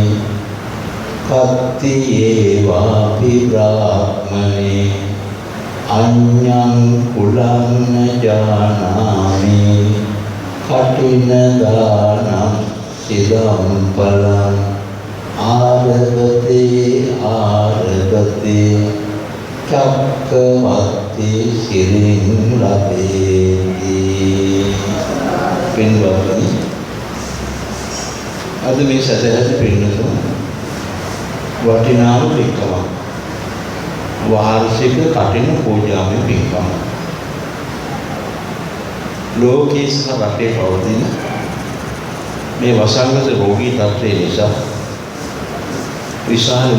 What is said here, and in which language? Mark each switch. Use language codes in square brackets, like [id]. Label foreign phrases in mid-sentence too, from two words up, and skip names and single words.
[pi] कत्तियेवापि ब्राह्मणे अन्यं कुलं न जानामि कठिनदानं सिदं फलम् आरभते आरभते चक्रवर्ती सिरिं लभेति [si] පින්වත්නි අද මේ සදහත් පින්නතුන් වටිනාම පින්කමක් වාර්ෂික කටින පූජාවේ පින්කම ලෝකයේ සහ රටේ පවතින මේ වසංගත රෝගී තත්ත්වය නිසා විශාල